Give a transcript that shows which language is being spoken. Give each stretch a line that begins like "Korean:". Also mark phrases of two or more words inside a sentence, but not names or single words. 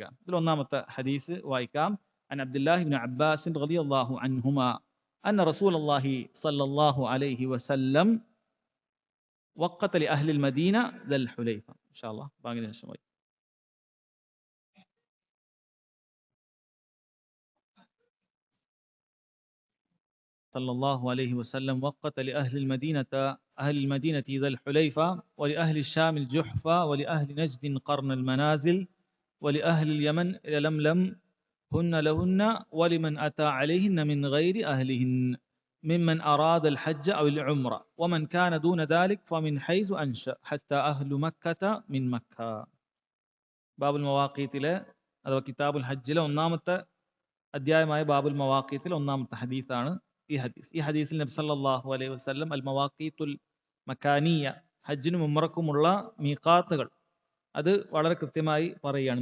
Malayalam: ഇതിൽ ഒന്നാമത്തെ ഹദീസ് വായിക്കാം.
Arabic: عن عبد الله بن عباس رضي الله عنهما أن رسول الله صلى الله عليه وسلم وقت لأهل المدينة ذا الحليفة. إن شاء الله
Malayalam: ബാങ്കിന് ശേഷം വായിക്കാം.
Arabic: صلى الله عليه وسلم وقت لأهل المدينة أهل المدينة ذا الحليفة ولأهل الشام الجحفة ولأهل نجد قرن المنازل ولأهل اليمن يلملم هن لهن ولمن أتى عليهن من غير أهلهن ممن أراد الحج أو العمرة ومن كان دون ذلك فمن حيث أنشأ حتى أهل مكة من مكة.
Malayalam: ബാബുൽ മവാഖീത്തിലെ അഥവാ കിതാബുൽ ഹജ്ജിലെ ഒന്നാമത്തെ അധ്യായമായ ബാബുൽ മവാഖീത്തിലെ ഒന്നാമത്തെ ഹദീസാണ് ഈ ഹദീസ്. ഈ ഹദീസിൽ നബി
Arabic: صلى الله عليه وسلم المواقيت المكانية,
Malayalam: ഹജ്ജിനും ഉംറക്കുമുള്ള മീഖാത്തുകൾ, അത് വളരെ കൃത്യമായി പറയുകയാണ്.